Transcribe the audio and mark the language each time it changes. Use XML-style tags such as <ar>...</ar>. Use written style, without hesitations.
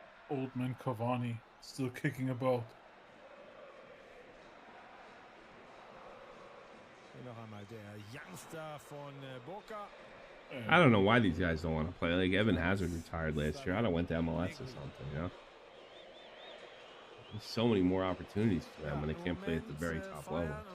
<en>Old man Cavani still kicking about.</en> <de>Hier noch einmal der Youngster von BOCA.</de> <en>I don't know why these guys don't want to play. Like, Evan Hazard retired last year. I don't went to MLS or something, you know? There's so many more opportunities for them when they can't play at the very top level.</en>